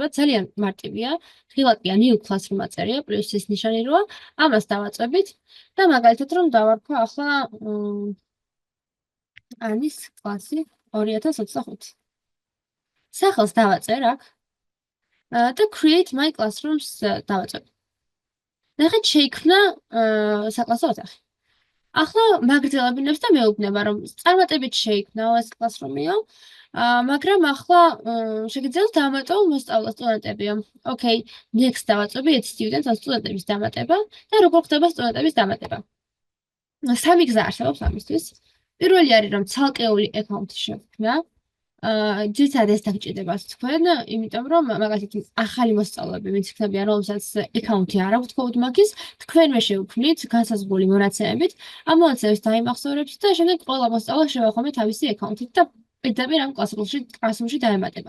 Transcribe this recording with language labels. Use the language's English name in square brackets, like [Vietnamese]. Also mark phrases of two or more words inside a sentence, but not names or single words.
[Georgian] ძალიან მარტივია. ღილაკია [English] new classroom [Georgian] აწერია, პლუსის ნიშანი როა, ამას დავაწვევით და მაგალითად რომ დავარქვა ახლა ანის კლასი 2025. სახელს დავაწერ აქ და [English] create my classrooms [Georgian] დავაწერ. ნახეთ, შეიქმნა საკლასო ოთახი. ახლა მაგრძელებინებს და მეუბნება, რომ წარმატებით შეიქმნა ეს კლასრუმიო, მაგრამ ახლა შეგიძლიათ დავამატო მოსწავლე სტუდენტებიო. [English] Okay, next [Georgian] დავაწვევი [English] add students [Georgian] სტუდენტების დამატება და როგორ ხდება სტუდენტების დამატება. სამი გზა არსებობს ამისთვის. პირველი არის რომ ცალკეული აკაუნტი შევქმნა. ძირითადად ეს დაგჭირდებათ თქვენ, იმიტომ რომ მაგალითად ახალი მოსწავლეები, ვინც იქნებიან, რომელსაც აკაუნტი არ აქვს CodeMark-ის, თქვენვე შევქმნით განსაზღვრული მონაცემებით, ამ მონაცემებს დაიმახსოვრებთ და შემდეგ ყველა მოსწავლე შევახომეთ თავისი აკაუნტით და პირდაპირ ამ კლასრუმში დაემატება.